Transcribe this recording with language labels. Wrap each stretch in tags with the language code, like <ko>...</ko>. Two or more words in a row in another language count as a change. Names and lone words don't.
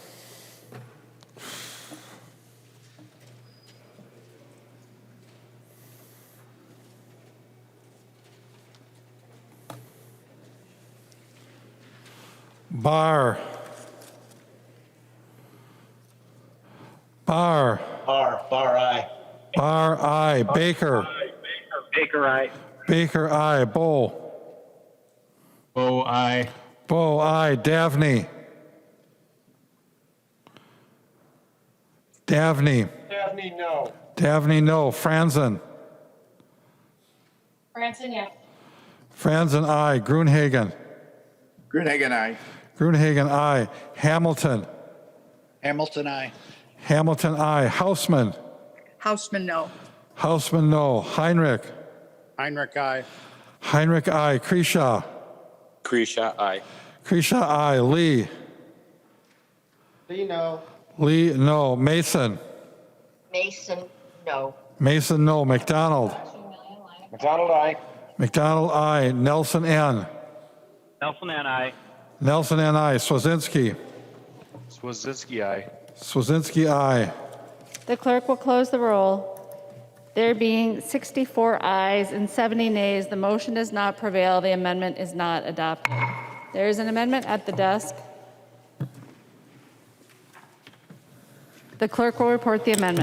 <en>Barr. Barr. Barr, aye. Barr, aye. Baker. Baker, aye. Baker, aye. Bowe. Bowe, aye. Bowe, aye. Davney. Davney. Dabney, no. Davney, no. Franzen. Franson, yes. Franzen, aye. Gruenhagen. Gruenhagen, aye. Gruenhagen, aye. Hamilton. Hamilton, aye. Hamilton, aye. Hausman. Houseman, no. Hausman, no. Heinrich. Heinrich, aye. Heinrich, aye. Kresha. Kresha, aye. Kresha, aye. Lee. Lee, no. Lee, no. Mason. Mason, no. Mason, no. McDonald. McDonald, aye. McDonald, aye. Nelson, N. Nelson and I. Nelson, N, aye. Swazinski. Swazinski, aye. Swazinski, aye. The clerk will close the roll. There being 64 ayes and 70 nays, the motion does not prevail. The amendment is not adopted. There is an amendment at the desk. The clerk will report the amendment.</en>